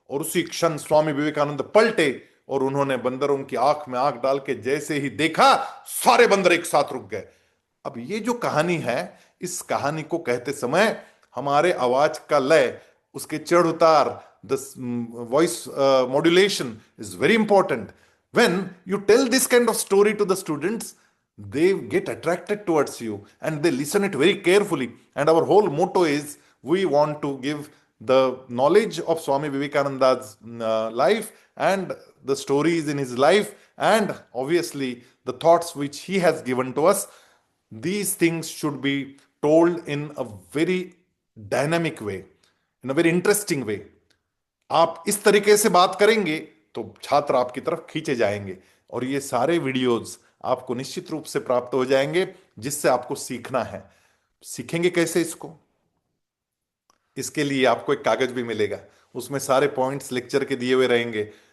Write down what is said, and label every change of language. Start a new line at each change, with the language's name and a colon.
Hindi: और उसी क्षण स्वामी विवेकानंद पलटे, और उन्होंने बंदरों की आंख में आंख डाल के जैसे ही देखा, सारे बंदर एक साथ रुक गए। अब ये जो कहानी है, इस कहानी को कहते समय हमारे आवाज का लय, उसके चढ़ उतार,
English: The voice modulation is very important. When you tell this kind of story to the students, they get attracted towards you and they listen it very carefully. And our whole motto is, we want to give the knowledge of Swami Vivekananda's life, and the stories in his life, and obviously the thoughts which he has given to us. These things should be told in a very dynamic way, in a very interesting way.
Hindi: आप इस तरीके से बात करेंगे तो छात्र आपकी तरफ खींचे जाएंगे, और ये सारे वीडियोस आपको निश्चित रूप से प्राप्त हो जाएंगे, जिससे आपको सीखना है। सीखेंगे कैसे इसको, इसके लिए आपको एक कागज भी मिलेगा, उसमें सारे पॉइंट्स लेक्चर के दिए हुए रहेंगे।